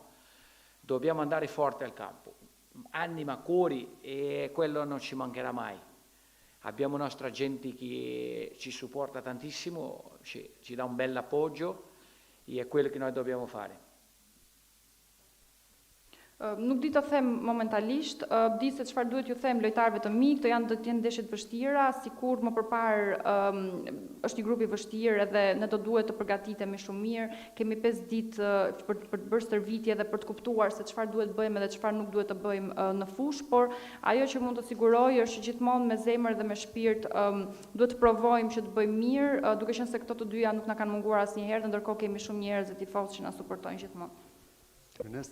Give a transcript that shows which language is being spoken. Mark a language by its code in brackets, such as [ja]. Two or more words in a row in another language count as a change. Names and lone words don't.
[it] Dobbiamo andare forte al campo, anima, cuori, e quello non ci mancherà mai. Abbiamo nostra gente che ci supporta tantissimo, ci dà un bel appoggio e è quello che noi dobbiamo fare. [sq] Nuk di të them momentalisht, di se çfarë duhet ju them lojtarëve të mi, këto do të jenë ndeshje të vështira, sikur më përpara është një grup i vështirë edhe ne do duhet të përgatitemi shumë mirë. Kemi 5 ditë për të bërë stërvitje dhe për të kuptuar se çfarë duhet bëjmë edhe çfarë nuk duhet të bëjmë në fushë, por ajo që mund të siguroj është që gjithmonë me zemër dhe me shpirt duhet të provojmë që të bëjmë mirë, duke qenë se këto të dyja nuk na kanë munguar asnjëherë, dhe ndërkohë kemi shumë njerëz dhe tifozë që na suportojnë gjithmonë.